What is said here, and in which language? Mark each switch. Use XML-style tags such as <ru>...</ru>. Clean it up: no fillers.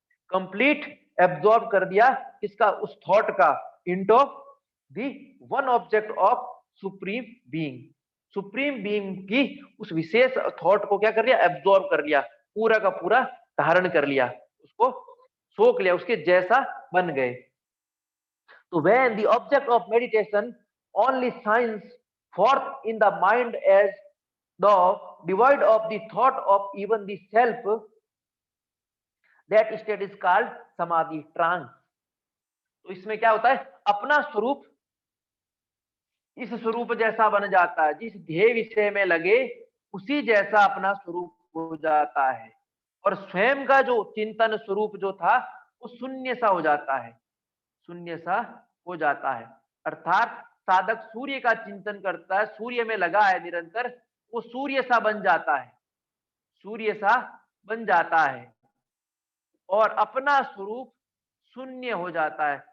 <hi>Complete absorb कर दिया किसका? उस थॉट का,</hi> <en>Into the one object of supreme being.</en> <hi>Supreme being की उस विशेष थॉट को क्या कर लिया? एब्जॉर्ब कर लिया, पूरा का पूरा धारण कर लिया, उसको सोख लिया, उसके जैसा बन गए।</hi> <en>तो when the object of meditation only shines forth in the mind as the devoid of the thought of even the self, that state is called samadhi trance।</en> <hi>तो इसमें क्या होता है? अपना स्वरूप इस स्वरूप जैसा बन जाता है, जिस ध्येय विषय में लगे उसी जैसा अपना स्वरूप हो जाता है। और स्वयं का जो चिंतन स्वरूप जो था वो शून्य सा हो जाता है, शून्य सा हो जाता है। अर्थात साधक सूर्य का चिंतन करता है, सूर्य में लगा है निरंतर, वो सूर्य सा बन जाता है, सूर्य सा बन जाता है और अपना स्वरूप शून्य हो जाता है।</hi>